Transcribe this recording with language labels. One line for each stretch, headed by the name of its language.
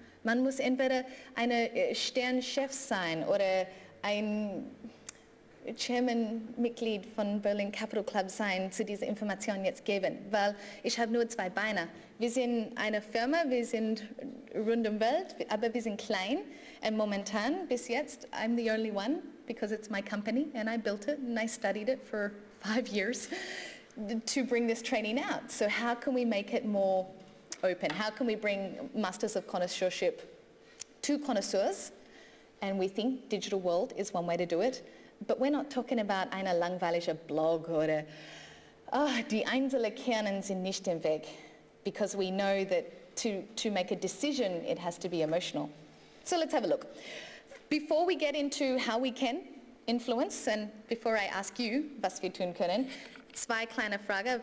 German: Man muss entweder eine Sternchef sein oder ein Chairman-Mitglied von Berlin Capital Club sein, zu dieser Information jetzt geben, weil ich habe nur 2 Beine. Wir sind eine Firma, wir sind rund um die Welt, aber wir sind klein und momentan, bis jetzt,
English: I'm the only one because it's my company and I built it and I studied it for 5 years to bring this training out. So how can we make it more open? How can we bring Masters of Connoisseurship to connoisseurs? And we think digital world is one way to do it. But we're not talking about
German: eine langweilige Blog oder die einzelnen Kernen sind nicht im Weg,
English: because we know that to make a decision it has to be emotional. So let's have a look. Before we get into how we can influence and before I ask you,
German: was wir tun können, 2 kleine Fragen.